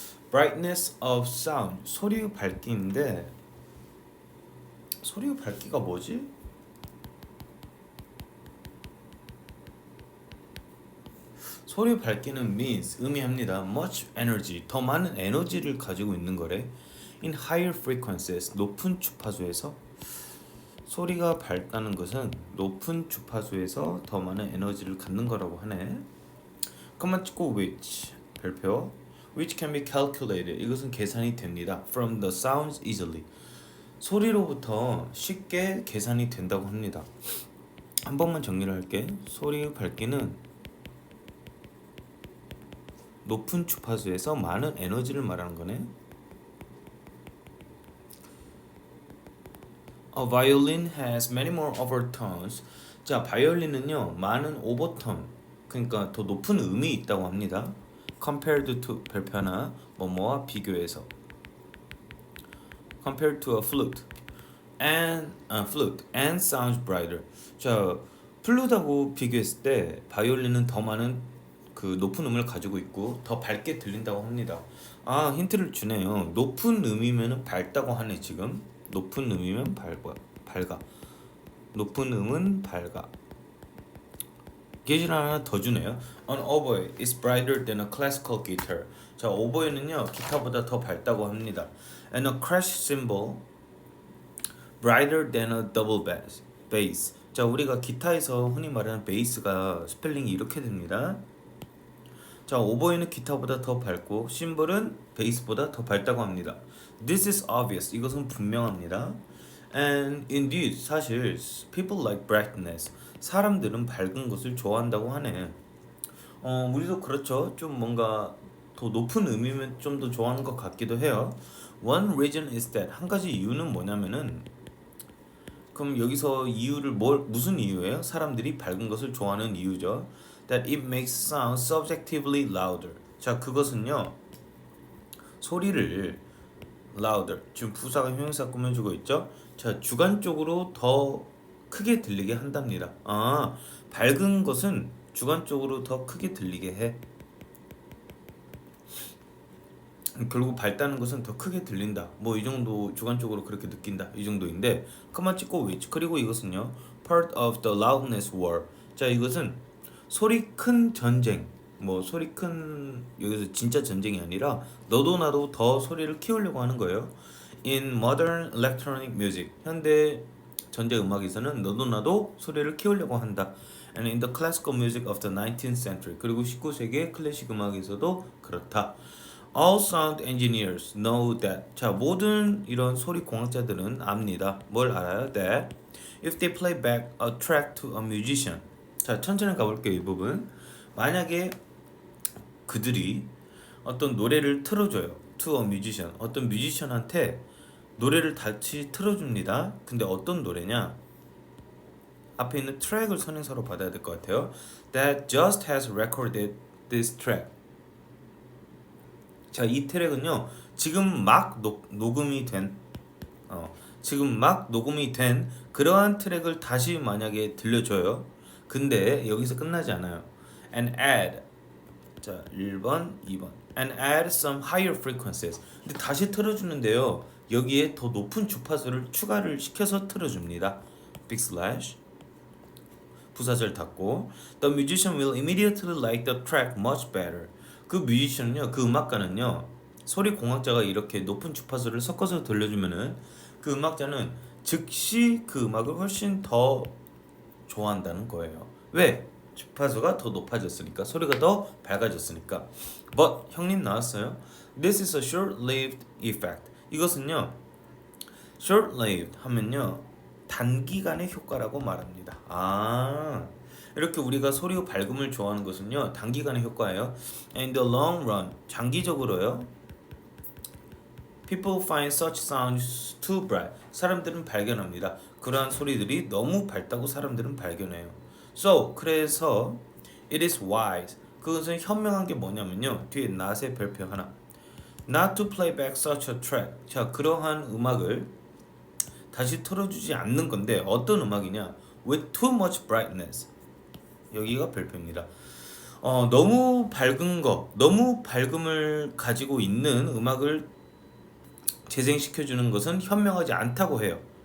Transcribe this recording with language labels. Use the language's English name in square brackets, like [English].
[English] Brightness of sound, [Korean] 소리의 밝기인데 소리의 밝기가 뭐지? 소리의 밝기는 [English] means, [Korean] 의미합니다. [English] much energy, [Korean] 더 많은 에너지를 가지고 있는 거래. [English] in higher frequencies, [Korean] 높은 주파수에서. 소리가 밝다는 것은 높은 주파수에서 더 많은 에너지를 갖는 거라고 하네. 그만 찍고 which, 별표. [English] which can be calculated, [Korean] 이것은 계산이 됩니다. [English] from the sounds easily, [Korean] 소리로부터 쉽게 계산이 된다고 합니다. 한 번만 정리를 할게. 소리의 밝기는 높은 주파수에서 많은 에너지를 말하는 거네. [English] A violin has many more overtones. [Korean] 자, 바이올린은요 많은 오버톤, 그러니까 더 높은 음이 있다고 합니다. [English] compared to, [Korean] 별표 하나, 뭐뭐와 비교해서. [English] compared to a flute and sounds brighter. [Korean] 자, 플룻하고 비교했을 때 바이올린은 더 많은 그 높은 음을 가지고 있고 더 밝게 들린다고 합니다. 아, 힌트를 주네요. 높은 음이면 밝다고 하네. 지금 높은 음이면 밝아. 높은 음은 밝아. 예시를 하나 더 주네요. [English] An oboe is brighter than a classical guitar. [Korean] 자, 오보에는요 기타보다 더 밝다고 합니다. [English] And a crash cymbal brighter than a double bass. [Korean] 자, 우리가 기타에서 흔히 말하는 베이스가 스펠링이 이렇게 됩니다. 자, 오보에는 기타보다 더 밝고 심볼은 베이스보다 더 밝다고 합니다. [English] This is obvious. [Korean] 이것은 분명합니다. [English] And indeed, 사실 people like brightness. [Korean] 사람들은 밝은 것을 좋아한다고 하네. 우리도 그렇죠. 좀 뭔가 더 높은 음이면 좀 더 좋아하는 것 같기도 해요. [English] One reason is that, [Korean] 한 가지 이유는 뭐냐면은, 그럼 여기서 이유를 무슨 이유예요? 사람들이 밝은 것을 좋아하는 이유죠. [English] That it makes sound subjectively louder. [Korean] 자, 그것은요 소리를 louder, 지금 부사가 형용사 꾸며주고 있죠. 자, 주관적으로 더 크게 들리게 한답니다. 아, 밝은 것은 주관적으로 더 크게 들리게 해. 결국 밝다는 것은 더 크게 들린다. 뭐 이 정도, 주관적으로 그렇게 느낀다. 이 정도인데, 그만 찍고 which. 그리고 이것은요 [English] part of the loudness war. [Korean] 자, 이것은 소리 큰 전쟁. 뭐 소리 큰, 여기서 진짜 전쟁이 아니라 너도 나도 더 소리를 키우려고 하는 거예요. [English] In modern electronic music, [Korean] 현대 전자 음악에서는 너도 나도 소리를 키우려고 한다. [English] And in the classical music of the 19th century, [Korean] 그리고 19세기의 클래식 음악에서도 그렇다. [English] All sound engineers know that. [Korean] 자, 모든 이런 소리 공학자들은 압니다. 뭘 알아요? [English] That if they play back a track to a musician. [Korean] 자, 천천히 가볼게요. 이 부분. 만약에 그들이 어떤 노래를 틀어줘요. [English] To a musician. [Korean] 어떤 뮤지션한테 노래를 다시 틀어줍니다. 근데 어떤 노래냐? 앞에 있는 트랙을 선행사로 받아야 될 것 같아요. [English] That just has recorded this track. [Korean] 자, 이 트랙은요 지금 막 녹음이 된 지금 막 녹음이 된 그러한 트랙을 다시 만약에 들려줘요. 근데 여기서 끝나지 않아요. [English] And add, [Korean] 자, 1번, 2번. [English] And add some higher frequencies. [Korean] 근데 다시 틀어주는데요. 여기에 더 높은 주파수를 추가를 시켜서 틀어줍니다. [English] Big slash. [Korean] 부사절 닫고. [English] The musician will immediately like the track much better. [Korean] 그 뮤지션은요, 그 음악가는요, 소리 공학자가 이렇게 높은 주파수를 섞어서 들려주면은 그 음악자는 즉시 그 음악을 훨씬 더 좋아한다는 거예요. 왜? 주파수가 더 높아졌으니까, 소리가 더 밝아졌으니까. But 형님 나왔어요. [English] This is a short-lived effect. [Korean] 이것은요, short-lived 하면요 단기간의 효과라고 말합니다. 아, 이렇게 우리가 소리의 밝음을 좋아하는 것은요 단기간의 효과예요. [English] In the long run, [Korean] 장기적으로요, [English] people find such sounds too bright. [Korean] 사람들은 발견합니다. 그러한 소리들이 너무 밝다고 사람들은 발견해요. [English] So, 그래서 it is wise. [Korean] 그것은 현명한 게 뭐냐면요, 뒤에 not의 별표 하나, [English] not to play back such a track. [Korean] 자, 그러한 음악을 다시 틀어주지 않는 건데 어떤 음악이냐? [English] With too much brightness. [Korean] 여기가 별표입니다. 너무 밝은 거, 너무 밝음을 가지고 있는 음악을 재생시켜주는 것은 현명하지 않다고 해요.